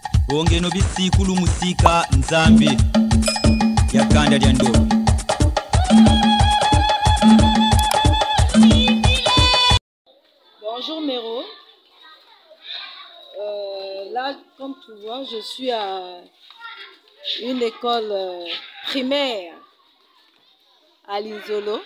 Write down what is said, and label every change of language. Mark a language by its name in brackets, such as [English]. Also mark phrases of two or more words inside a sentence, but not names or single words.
[Kongo] Bongeno bisikulu musika nzambi ya kanda lya Ndolo. [French] Bonjour Méro. Là, comme tu vois, je suis à une école primaire à Linsolo.